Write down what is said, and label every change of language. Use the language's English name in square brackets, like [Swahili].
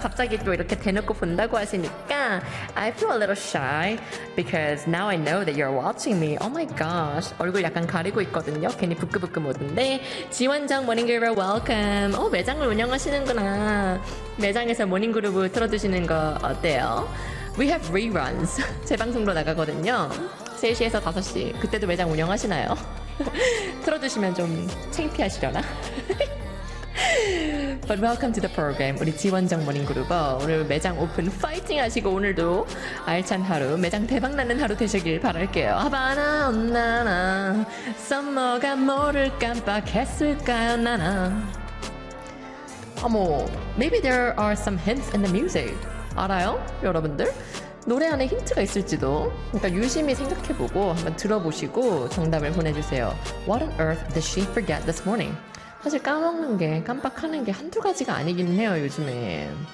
[Korean] 갑자기 또 이렇게 대놓고 본다고 하시니까. [English] I feel a little shy because now I know that you're watching me. Oh my gosh. [Korean] 얼굴 약간 가리고 있거든요. 괜히 부끄부끄 모드인데. 지원장 모닝그룹 welcome. 오, 매장을 운영하시는구나. 매장에서 모닝그룹 틀어주시는 거 어때요? [English] We have reruns. [Korean] 재방송으로 나가거든요. 3시에서 5시. 그때도 매장 운영하시나요? 틀어주시면 좀 창피하시려나? [English] But welcome to the program. [Korean] 우리 지원정 모닝그룹어. 오늘 매장 오픈 파이팅 하시고 오늘도 알찬 하루, 매장 대박나는 하루 되시길 바랄게요. 하바나, 나나. 썸머가 뭐를 깜빡했을까요, 나나. 어머, [English] maybe there are some hints in the music. [Korean] 알아요, 여러분들? 노래 안에 힌트가 있을지도. 그러니까 유심히 생각해보고 한번 들어보시고 정답을 보내주세요. [English] What on earth did she forget this morning? [Korean] 사실 까먹는 게, 깜빡하는 게 한두 가지가 아니긴 해요, 요즘에.